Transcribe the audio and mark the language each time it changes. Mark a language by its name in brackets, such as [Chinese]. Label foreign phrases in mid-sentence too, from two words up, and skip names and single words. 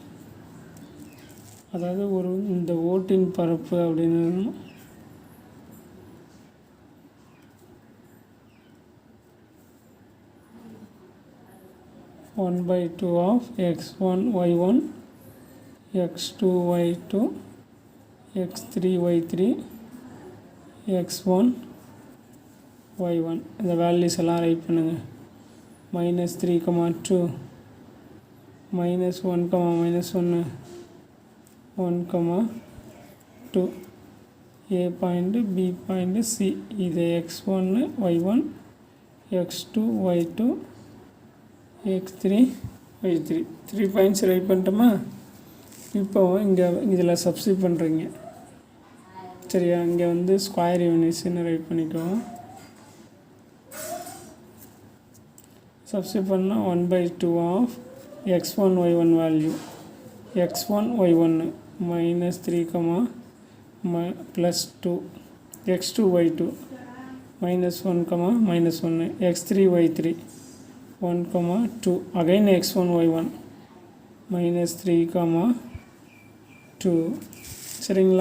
[Tamil] அதாவது இந்த ஓட்டின் பரப்பு அப்படின்னு [English] 1/2 of x1 y1 x2 y2 x3 y3 [Tamil] x1 y1 இந்த வேல்யூஸ் எல்லாம் ரைட் பண்ணுங்கள். [English] minus 3 comma 2 minus 1 comma minus 1 1 comma 2 a point b point c இது x1 y1 x2 y2 x3 y3 3 பாயிண்ட்ஸ் ரைட் பண்ணிட்டோமா. [Tamil] இப்போ இங்கே இதில் சப்ஸ்டிட் பண்ணுறீங்க சரியா. இங்கே வந்து [English] square units [Tamil] ரைட் பண்ணிக்குவோம். [English] சப்ஸ்டிட் பண்ணால் 1/2 of x1 y1 value x1 y1 minus 3 comma plus 2 x2 y2 minus 1 comma minus 1 x3 y3 1 comma 2 again x1 y1 minus 3 comma 2 சரிங்களா.